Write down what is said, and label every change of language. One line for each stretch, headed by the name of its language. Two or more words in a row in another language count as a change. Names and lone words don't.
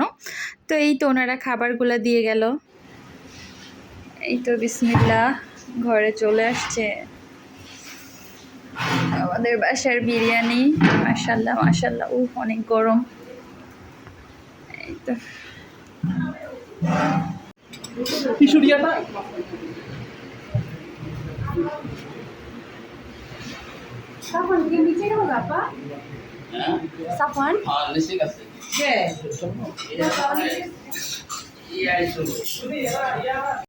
Bangla: তো এই তো ওনারা খাবারগুলো দিয়ে গেল। এই তো বিসমিল্লাহ, ঘরে চলে আসছে আমাদের বাসার বিরিয়ানি। মাশাল্লাহ মাশাল্লাহ, অনেক গরম। এই তো
Indonesian: Safwan, dia bicara berapa? Safwan?
Bangla: Listrik আছে
Indonesian: Yeah. iya itu